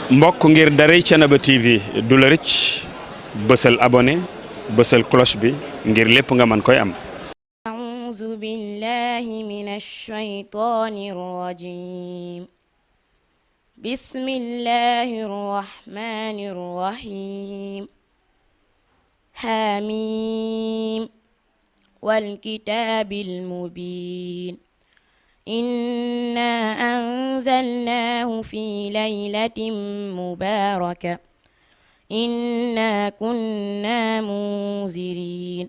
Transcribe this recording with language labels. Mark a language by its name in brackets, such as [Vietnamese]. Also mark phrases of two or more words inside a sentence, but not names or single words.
[Wolof] mbokk ngir daray Thiénaba TV du la rëcc bësal abonné bësal cloche bi ngir lépp nga mën koy am. [Arabic] أعوذ بالله من الشيطان الرجيم بسم الله الرحمن الرحيم حميم والكتاب المبين إنا أنزلناه في ليلة مباركة إنا كنا منذرين